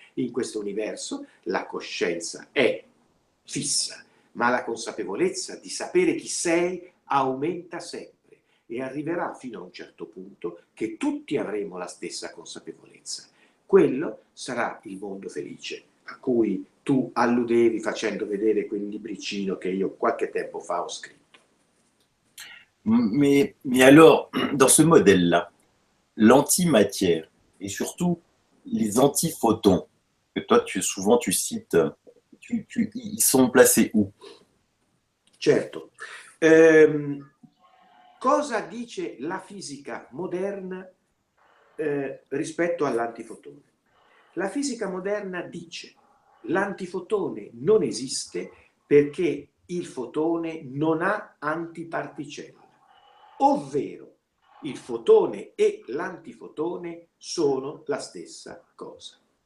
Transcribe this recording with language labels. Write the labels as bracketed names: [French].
[Italian] In questo universo la coscienza è fissa, ma la consapevolezza di sapere chi sei aumenta sempre. e arriverà fino a un certo punto che tutti avremo la stessa consapevolezza. Quello sarà il mondo felice a cui tu alludevi facendo vedere quel libricino che io qualche tempo fa ho scritto. [French] Mais alors, dans ce modèle-là, l'antimatière et surtout les antiphotons, que toi souvent tu cites, ils sont placés où? [Italian] Certo. Cosa dice la fisica moderna rispetto all'antifotone? La fisica moderna dice l'antifotone non esiste perché il fotone non ha antiparticella, ovvero il fotone e l'antifotone sono la stessa cosa.